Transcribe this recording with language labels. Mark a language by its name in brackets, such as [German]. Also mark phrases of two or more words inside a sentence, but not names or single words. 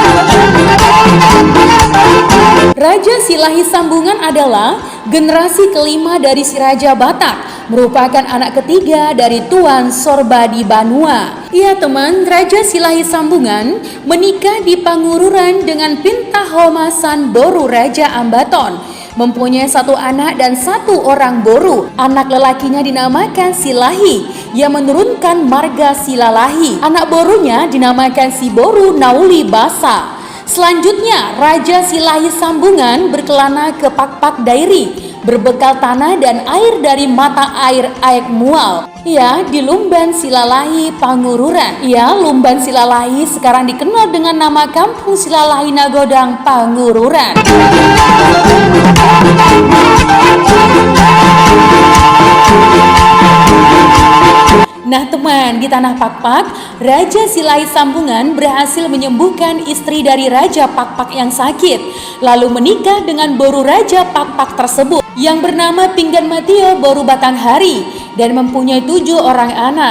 [Indonesian] Raja Silahi Sambungan adalah generasi kelima dari si Raja Batak, merupakan anak ketiga dari Tuan Sorbadi Banua. Iya teman, Raja Silahi Sambungan menikah di Pangururan dengan Pinta Homasan Boru Raja Ambaton. Mempunyai 1 anak dan 1 orang boru. Anak lelakinya dinamakan Silahi yang menurunkan marga Silalahi. Anak borunya dinamakan si Boru Nauli Basa. Selanjutnya, Raja Silahi Sambungan berkelana ke Pakpak Dairi, berbekal tanah dan air dari mata air Aek Mual. Ya, di Lumban Silalahi Pangururan. Ya, Lumban Silalahi sekarang dikenal dengan nama Kampung Silalahi Nagodang Pangururan. Nah teman, di tanah Pakpak, Raja Silahi Sambungan berhasil menyembuhkan istri dari Raja Pakpak yang sakit, lalu menikah dengan Boru Raja Pakpak tersebut yang bernama Pinggan Matio Boru Batanghari dan mempunyai 7 orang anak.